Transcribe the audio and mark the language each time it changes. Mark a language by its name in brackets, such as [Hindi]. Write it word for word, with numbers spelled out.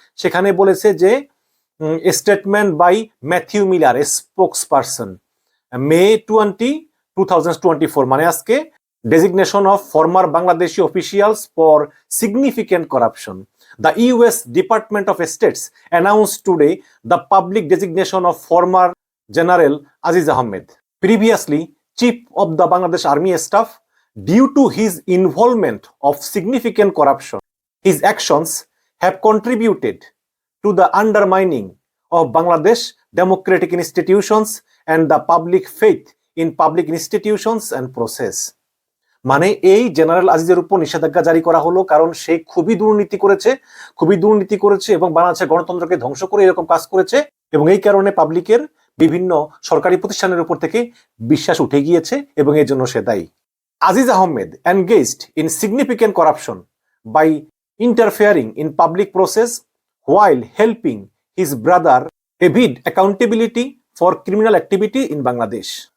[Bangla] সেখানে বলেছে যে [English] statement by Matthew Miller, spokesperson, May twenty two thousand twenty four [Bangla] মানে আজকে, [English] Designation of former Bangladeshi officials for significant corruption. The US department of states announce today the public designation of former general Aziz Ahmed, previously chief of the Bangladesh army staff, due to his involvement of significant corruption. His actions have contributed to the undermining of Bangladesh democratic institutions and the public faith in public institutions and process. [Bangla] মানে এই general আজিজের উপর নিষেধাজ্ঞা জারি করা হলো কারণ সে খুবই দুর্নীতি করেছে খুবই দুর্নীতি করেছে এবং বাংলাদেশের গণতন্ত্রকে ধ্বংস করে এরকম কাজ করেছে, এবং এই কারণে পাবলিকের বিভিন্ন সরকারি প্রতিষ্ঠানের উপর থেকে বিশ্বাস উঠে গিয়েছে এবং এর জন্য সে দায়ী। [English] Aziz Ahmed engaged in significant corruption by interfering in public process while helping his brother evade accountability for criminal activity in Bangladesh.